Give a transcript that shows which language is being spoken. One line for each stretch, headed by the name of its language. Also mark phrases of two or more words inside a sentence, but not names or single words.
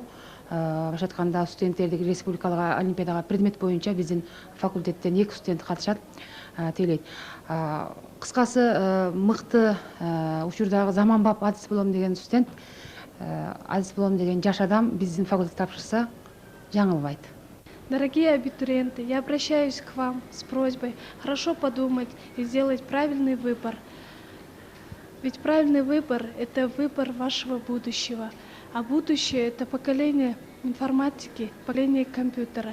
Kyrgyz: Башка айтканда студенттерди республикалык олимпиадага предмет боюнча биздин факультеттен 2 студент катышат тейлейт. Кыскасы мыкты учурдагы заманбап адис болом деген студент, адис болом деген жаш адам биздин факультетте тапшырса жаңылбайт.
Russian: Дорогие абитуриенты, я обращаюсь к вам с просьбой хорошо подумать и сделать правильный выбор. Ведь правильный выбор – это выбор вашего будущего. А будущее – это поколение информатики, поколение компьютера.